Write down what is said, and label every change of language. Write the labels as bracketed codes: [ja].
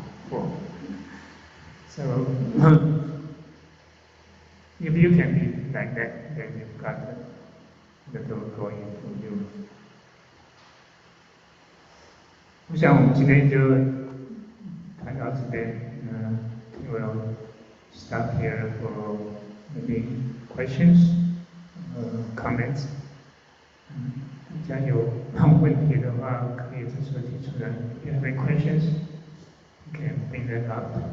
[en] So if you can be like that, then you've got the door going for you. [zh] 我想我们今天就谈到这边， [en] we'll stop here for maybe questions, comments. [zh] 大家有问题的话，可以这时候提出来。 [en] If you have any questions, you can bring them up.